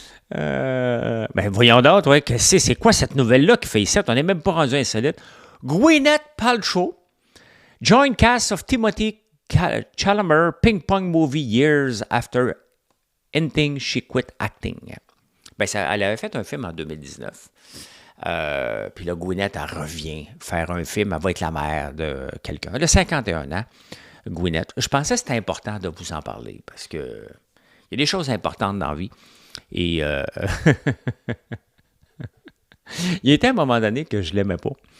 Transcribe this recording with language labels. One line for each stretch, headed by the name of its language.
French: Ben voyons donc, ouais, c'est quoi cette nouvelle-là qui fait ici? On n'est même pas rendu insolite.
English: Gwyneth Paltrow joined cast of Timothy Chalamet ping-pong movie years after ending she quit acting.
French: Ben elle avait fait un film en 2019. Puis là, Gwyneth, elle revient faire un film. Elle va être la mère de quelqu'un. Elle a 51 ans, Gwyneth. Je pensais que c'était important de vous en parler parce que il y a des choses importantes dans la vie. Et il était à un moment donné que je ne l'aimais pas.